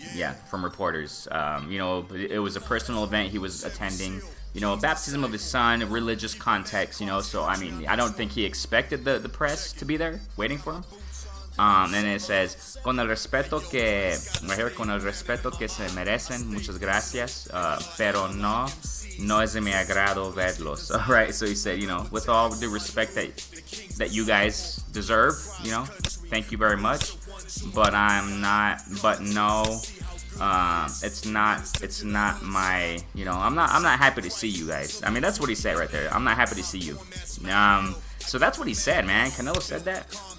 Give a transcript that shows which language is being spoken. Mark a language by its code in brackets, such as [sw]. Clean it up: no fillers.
[en] Yeah, from reporters. It was a personal event he was attending. A baptism of his son, a religious context, so, I don't think he expected the press to be there waiting for him. And it says, [es] con el respeto que se merecen, muchas gracias, pero no es de mi agrado verlos. [en] All right, so he said, with all due respect that you guys deserve, thank you very much, but no, It's not my, I'm not happy to see you guys. I mean, that's what he said right there. I'm not happy to see you. So that's what he said, man. Canelo said that.